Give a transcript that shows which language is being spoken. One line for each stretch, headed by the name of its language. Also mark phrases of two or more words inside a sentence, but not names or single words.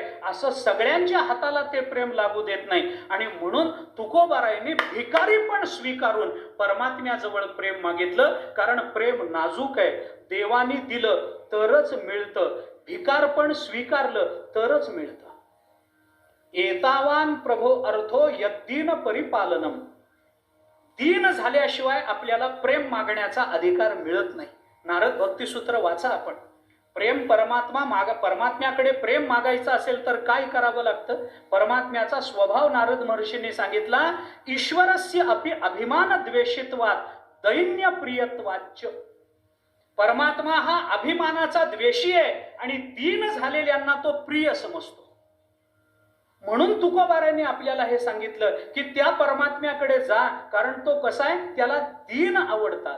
Marathi: असं सगळ्यांच्या हाताला ते प्रेम लागू देत नाही. आणि म्हणून तुकोबारायने भिकारी पण स्वीकारून परमात्म्याजवळ प्रेम मागितलं, कारण प्रेम नाजूक आहे. देवानी दिलं तरच मिळतं, भिकार पण स्वीकारलं तरच मिळतं.
Sanskrit: एतावान प्रभो अर्थो यद्दीन परिपालनम.
Marathi: दीन झाल्याशिवाय आपल्याला प्रेम मागण्याचा अधिकार मिळत नाही. नारद भक्तिसूत्र वाचा आपण. प्रेम परमात्म्याकडे प्रेम मागायचं असेल तर काय करावं लागतं. परमात्म्याचा स्वभाव नारद महर्षींनी सांगितला,
Sanskrit: ईश्वरस्य अपि अभिमान द्वेषित्वात दैन्य प्रियत्वाच्च.
Marathi: परमात्मा हा अभिमानाचा द्वेषी आहे आणि दीन झालेल्यांना तो प्रिय समजतो. म्हणून तुकोबाराने आपल्याला हे सांगितलं की त्या परमात्म्याकडे जा, कारण तो कसा आहे, त्याला दीन आवडतात.